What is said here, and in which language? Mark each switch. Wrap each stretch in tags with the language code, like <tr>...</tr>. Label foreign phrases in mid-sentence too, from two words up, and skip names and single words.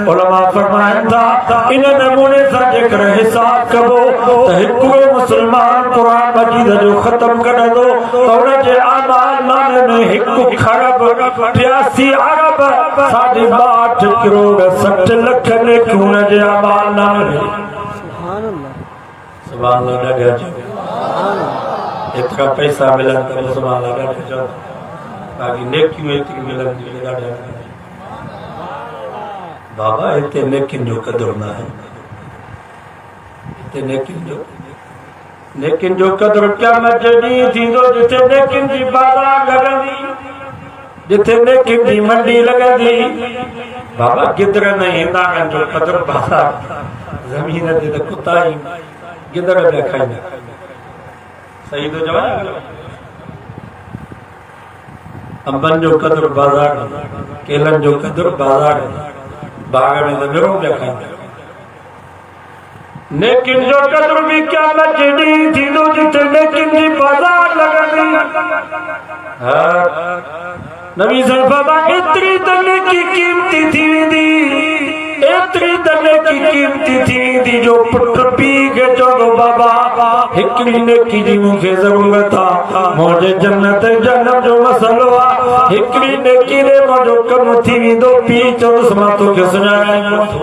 <sd>उलमा फरमाइनि था इन नमूने सां जेकर हिसाब कबो त हिकिड़ो मुस्लमान क़ुरान मजीद जो ख़त्म कंदो त उन जे अमाल नामे में 1 खरब 83 अरब 62 करोड़ 60 लख नेकियूं उन जे अमाल नामे में</sd> <ar>سبحان الله</ar> <sd>इतना पैसा मिलन त</sd> <ar>سبحان الله</ar> <sd>बाकी नेकियूं एतिरी मिलनि बाबा इते नेकिन जो कदर न है इते नेकिन जो कदर क़यामत जे ॾींहुं थींदो जिथे नेकिन जी बाज़ार लॻंदी जिथे नेकिन जी मंडी लॻंदी बाबा गिदर न हिंदाणनि जो कदर बाज़ार ज़मीन ते त कुता ई गिदर पिया खाईंदा सही तो जवाब अंबन जो कदर बाज़ार केलन जो कदर बाज़ार बाग में तो बिरो पिया खाईंदा नेकिन जो कदर भी क़यामत जे ॾींहुं थींदो जिथे नेकिन जी बाज़ार लॻंदी। नबी</sd> <ar>صلى الله عليه وسلم</ar> <sd>एतिरी त नेकी क़ीमती थी वेंदी एतिरी त नेकी क़ीमती थी वेंदी जो पुट पीउ खे चवंदो बाबा हिकिड़ी नेकी जी मूंखे ज़रूरत आहे मुंहिंजे जन्नत जनम जो मसइलो आहे हिकिड़ी नेकी ॾे मुंहिंजो कमु थी वेंदो पीउ चवंदुसि मां तोखे सुञाणाईंदो</sd>